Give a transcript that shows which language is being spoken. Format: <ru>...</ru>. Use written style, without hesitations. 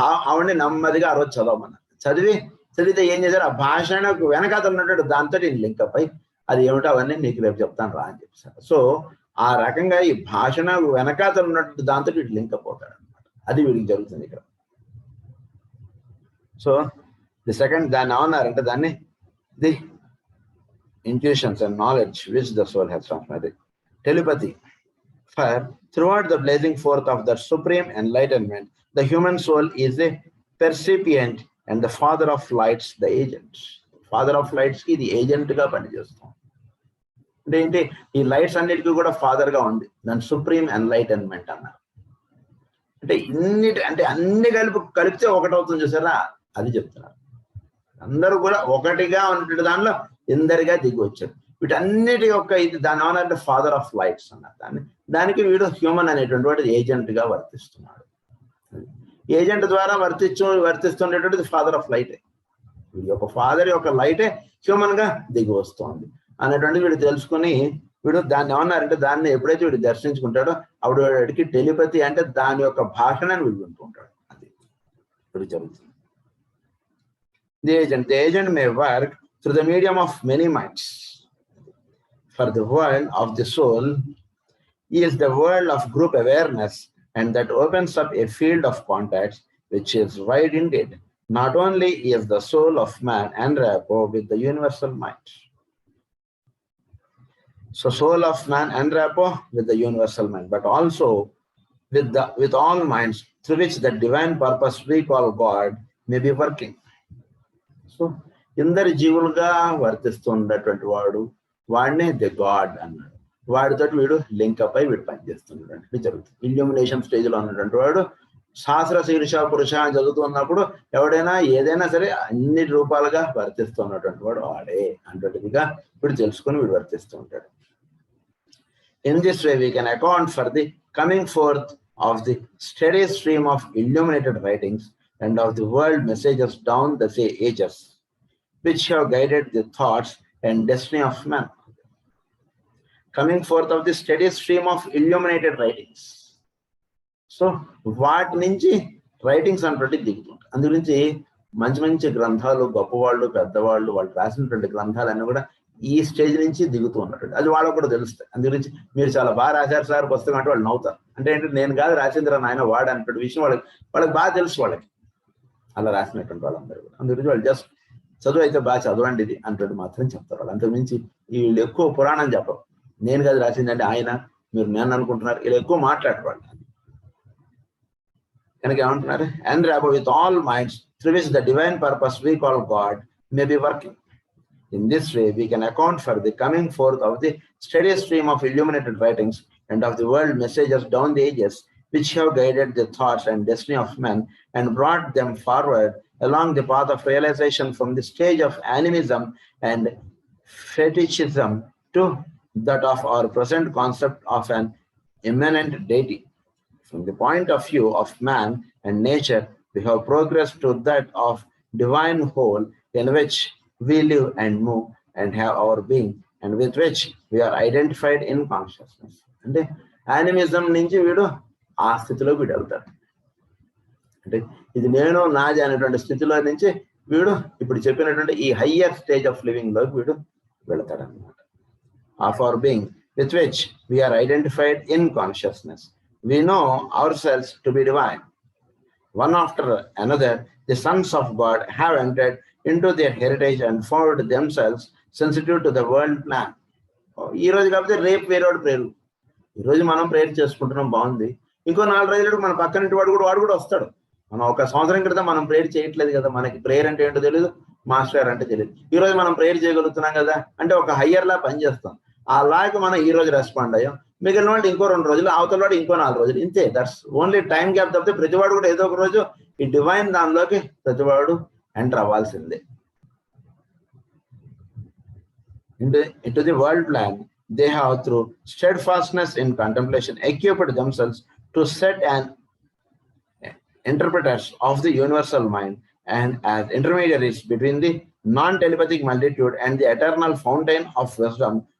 <te>ఆవిడని నెమ్మదిగా ఆ రోజు చదవమన్నా. చదివితే ఏం చేశారు, ఆ భాషకు వెనకాతలు ఉన్నట్టు దాంతో నేను లింకప్ అయి అది ఏమిటో అవన్నీ నీకు రేపు చెప్తాను రా అని చెప్పేసారు. సో ఆ రకంగా ఈ భాషణ వెనకాతలు ఉన్నట్టు దాంతో వీడు లింకప్ అవుతాడు అనమాట. అది వీడికి జరుగుతుంది ఇక్కడ.</te> <en>so the second</en> <te>దాన్ని ఏమన్నారంటే దాన్ని</te> <en>The intuitions and knowledge which the soul has transmitted. Telepathy. For throughout the blazing forth of the supreme enlightenment, the human soul is a percipient and the father of lights, the agent. Father of lights ki the agent ga పనిచేస్తాం.</en> <te>అంటే ఏంటి, ఈ lights అన్నిటికీ కూడా father గా ఉంది. దాని supreme enlightenment అన్నారు. అంటే అన్ని కలిపితే ఒకటవుతుంది చూసారా, అది చెప్తున్నారు. అందరూ కూడా ఒకటిగా ఉన్నటువంటి దానిలో ఎందరిగా దిగి వచ్చారు. వీటన్నిటి యొక్క ఇది దాని ఏమన్నారంటే ఫాదర్ ఆఫ్ లైట్స్ అన్నారు. దానికి వీడు హ్యూమన్ అనేటువంటి వాడు ఏజెంట్ గా వర్తిస్తున్నాడు. ఏజెంట్ ద్వారా వర్తిస్తుండేటువంటిది ఫాదర్ ఆఫ్ లైటే. వీడి యొక్క ఫాదర్ యొక్క లైటే హ్యూమన్ గా దిగి వస్తుంది అనేటువంటి వీడు తెలుసుకుని వీడు దాన్ని ఏమన్నారంటే దాన్ని ఎప్పుడైతే వీడు దర్శించుకుంటాడో అప్పుడు వాడికి టెలిపతి అంటే దాని యొక్క భాషణని వీడు వింటూ ఉంటాడు. అది ఇప్పుడు జరుగుతుంది.</te> <en>The agent may work through the medium of many minds. For the world of the soul is the world of group awareness, and that opens up a field of contacts which is wide indeed. Not only is the soul of man en rapport with the universal mind. So soul of man en rapport with the universal mind, but also with all minds through which the divine purpose we call God may be working.</en> <te>So ఇందరి జీవులుగా వర్తిస్తున్నటువంటి వాడినే the God అన్నాడు. వాడితో వీడు link up అయి వీడు పనిచేస్తున్నాడు అంటే జరుగుతుంది. Illumination stage లో ఉన్నటువంటి వాడు శాస్త్ర శీర్ష పురుష అని చదువుతున్నప్పుడు ఎవడైనా ఏదైనా సరే అన్ని రూపాలుగా వర్తిస్తున్నటువంటి వాడు వాడే అన్నట్టుగా వీడు తెలుసుకొని వీడు వర్తిస్తూ ఉంటాడు.</te> <en>In this way we can account for the coming forth of the steady stream of illuminated writings and of the world messages down the ages, which have guided the thoughts and destiny of man. Coming forth of the steady stream of illuminated writings.</en> <te>So, వాటి నుంచి writings అంటే దిగుతుంటాయి. అందు గురించి మంచి మంచి గ్రంథాలు గొప్పవాళ్ళు పెద్దవాళ్ళు వాళ్ళు రాసినటువంటి గ్రంథాలన్నీ కూడా ఈ స్టేజ్ నుంచి దిగుతూ ఉన్నట్టు అది వాళ్ళకు కూడా తెలుస్తాయి. అందు గురించి మీరు చాలా బాగా రాశారు సార్ పుస్తకం అంటే వాళ్ళు నవ్వుతారు. అంటే ఏంటంటే నేను కాదు రాసింద్ర నాయన వాడు అన్నటువంటి విషయం వాళ్ళకి బాగా తెలుసు. వాళ్ళకి అలా రాసినటువంటి వాళ్ళందరూ కూడా అందుగురించి వాళ్ళు జస్ట్ చదువు అయితే బాగా చదవండి ఇది అంటూ మాత్రం చెప్తారు. వాళ్ళు అంతకుమించి వీళ్ళు ఎక్కువ పురాణం చెప్పరు. నేను కాదు రాసిందంటే ఆయన మీరు నేను అనుకుంటున్నారు. వీళ్ళు ఎక్కువ మాట్లాడేవాళ్ళు. కనుక ఏమంటున్నారు,</te> <en>And rapport with all minds through which the divine purpose we call God may be working. In this way, we can account for the coming forth of the steady stream of illuminated writings and of the world messages down the ages, which have guided the thoughts and destiny of men and brought them forward along the path of realization from the stage of animism and fetishism to that of our present concept of an immanent deity. From the point of view of man and nature, we have progressed to that of divine whole in which we live and move and have our being and with which we are identified in consciousness.</en> <te>అంటే animism నుంచి వీడు ఆ స్థితిలో వీడు వెళ్తాడు. అంటే ఇది నేను నాది అనేటువంటి స్థితిలో నుంచి వీడు ఇప్పుడు చెప్పినటువంటి ఈ</te> <en>higher stage of living</en> <te>లోకి వీడు వెళతాడు అనమాట.</te> <en>Of our being with which we are identified in consciousness. We know ourselves to be divine. One after another, the sons of God have entered into their heritage and found themselves sensitive to the world plan.</en> <te>ఈ రోజు కాకపోతే రేపు వేరేవాడు prayer. ఈరోజు మనం prayer చేసుకుంటున్నాం, బాగుంది. ఇంకో 4 రోజులకు మన పక్కన వాడు కూడా వస్తాడు. మనం ఒక సంవత్సరం క్రితం మనం ప్రేయర్ చేయట్లేదు కదా, మనకి ప్రేయర్ అంటే ఏంటో తెలియదు, మాస్టర్ అంటే తెలియదు. ఈ రోజు మనం ప్రేయర్ చేయగలుగుతున్నాం కదా అంటే ఒక హయ్యర్ లా పనిచేస్తాం. ఆ లాగా మనం ఈ రోజు రెస్పాండ్ అయ్యాం. మిగిలిన వాళ్ళు ఇంకో 2 రోజులు, అవతల వాడు ఇంకో 4 రోజులు, ఇంతే.</te> <en>that's only time gap</en> <te>తప్పితే ప్రతివాడు కూడా ఏదో ఒక రోజు ఈ డివైన్ దానిలోకి ప్రతివాడు ఎంటర్ అవ్వాల్సిందే.</te> <en>Into the world plan, they have through steadfastness in contemplation equipped themselves to set an interpreters of the universal mind and as intermediaries between the non-telepathic multitude and the eternal fountain of wisdom</en>